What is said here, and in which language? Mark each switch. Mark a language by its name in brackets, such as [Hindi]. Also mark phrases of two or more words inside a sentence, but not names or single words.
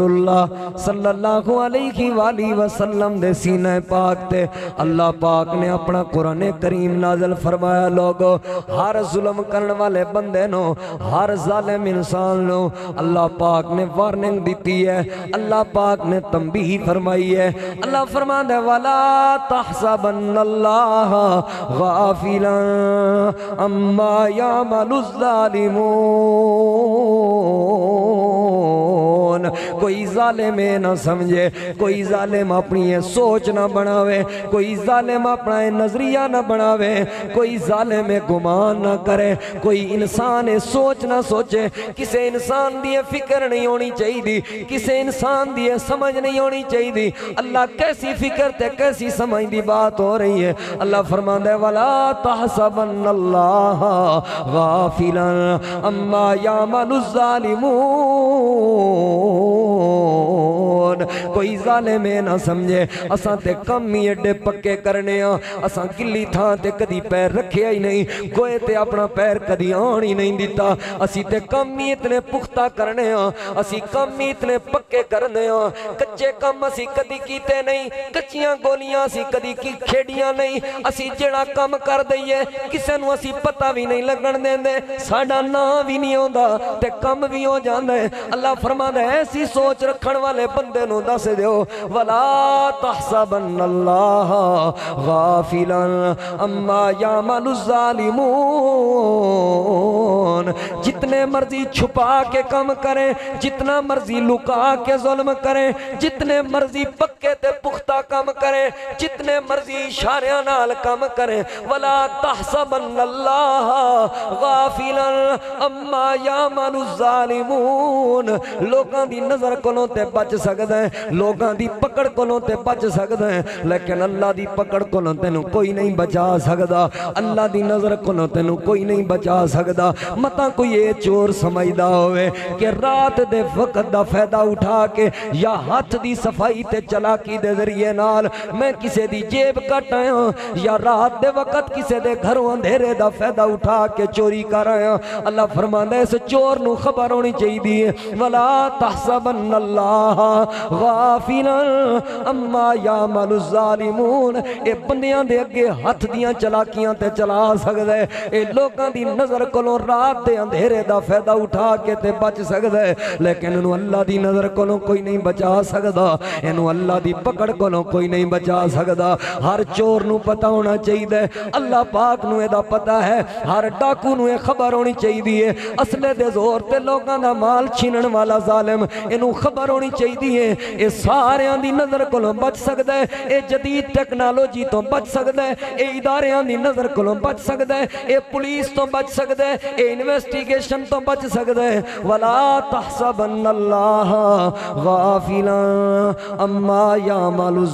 [Punjabi] اللہ [Arabic] صلی اللہ علیہ وآلہ وسلم [Punjabi] دے سینہ پاک تے اللہ پاک نے اپنا قرآن کریم نازل فرمایا لوگو ہر ظلم کرنے والے بندے نو ہر ظالم انسان نو اللہ پاک نے وارننگ دیتی ہے اللہ پاک نے تنبیہ فرمائی ہے اللہ فرماتا ہے [Arabic] وَلَا تَحْسَبَنَّ اللَّهَ غَافِلًا عَمَّا يَعْمَلُ [Punjabi] الظَّالِمُونَ کوئی ظالم نہ سمجھے کوئی ظالم اپنی سوچ نہ بناوے کوئی ظالم اپنا نظریہ نہ بناوے کوئی ظالم گمان نہ کرے کوئی انسان سوچ نہ سوچے کسے انسان دی فکر نہیں ہونی چاہیے دی کسے انسان دی سمجھ نہیں ہونی چاہیے دی اللہ کیسی فکر تے کیسی سمجھ دی بات ہو رہی ہے اللہ فرماتا ہے [Arabic] وَلَا تَحْسَبَنَّ اللَّهَ غَافِلًا عَمَّا يَعْمَلُ [Punjabi] الظَّالِمُونَ کوئی ظالم نہ سمجھے اساں تے کم ہی اڈے پکے کرنے ہاں اساں کلی تھاں تے کدی پیر رکھے ہی نہیں گوئے تے اپنا پیر کدی آن ہی نہیں دیتا اسی تے کم ہی اتنے پختہ کرنے ہاں اسی کم ہی اتنے پکے کرنے ہاں کچے کم اسی کدی کیتے نہیں کچیاں گولیاں اسی کدی کی کھیڑیاں نہیں اسی جڑا کم کر دئیے کسے نو اسی پتہ بھی نہیں لگن دیں دے ساڑا نا بھی نہیں ہوندا تے کم بھی ہو جاندے اللہ فرماتا ہے ایسی سوچ رکھن والے بندے نو دس دیو [Arabic] وَلَا تَحْسَبَنَّ اللَّهَ غَافِلًا عَمَّا يَعْمَلُ [Punjabi] الظَّالِمُونَ جتنے مرضی چھپا کے کم کریں جتنا مرضی لکا کے ظلم کریں جتنے مرضی پکے تے پختہ کم کریں جتنے مرضی اشاریاں نال کم کریں [Arabic] وَلَا تَحْسَبَنَّ اللَّهَ غَافِلًا عَمَّا يَعْمَلُ الظَّالِمُونَ [Punjabi] لوگاں دی نظر کولوں تے بچ سکدا ہے لوگاں دی پکڑ کولوں تے بچ سکدا ہے لیکن اللہ دی پکڑ کولوں تینوں کوئی نہیں بچا سکدا اللہ دی نظر کولوں تینوں کوئی نہیں بچا سکدا متا کوئی یہ چور سمجھدا ہوئے کہ رات دے وقت دا فائدہ اٹھا کے یا ہاتھ دی صفائی تے چلاکی دے ذریعے نال میں کسے دی جیب کٹ آیا یا رات دے وقت کسے دے گھروں اندھیرے دا فائدہ اٹھا کے چوری کر آیا اللہ فرماندا ہے اس چور نو خبر ہونی چاہیے دی [Arabic] وَلَا تَحْسَبَنَّ اللَّهَ غَافِلًا عَمَّا يَعْمَلُ الظَّالِمُونَ [Punjabi] اے بندیاں دے اگے ہاتھ دیاں چلاکیاں تے چلا سکدا ہے اے لوگاں دی نظر کولوں رات دے اندھیرے دا فائدہ اٹھا کے تے بچ سکدا ہے لیکن انہوں اللہ دی نظر کولوں کوئی نہیں بچا سکدا انہوں اللہ دی پکڑ کولوں کوئی نہیں بچا سکدا ہر چور نو پتہ ہونا چاہیے اللہ پاک نو اے دا پتہ ہے ہر ڈاکو نو اے خبر ہونی چاہیے اسلحے دے زور تے لوگاں دا مال چھینن والا ظالم انہوں خبر ہونی چاہیے اے ساریاں دی نظر کولوں بچ سکدا ہے اے جدید ٹیکنالوجی تو بچ سکدا ہے اے اداریاں دی نظر کولوں بچ سکدا ہے اے پولیس تو بچ سکدا ہے اے انویسٹیگیشن تو بچ سکتا ہے [Arabic] ولا تحسبن اللہ غافلا اما یعمل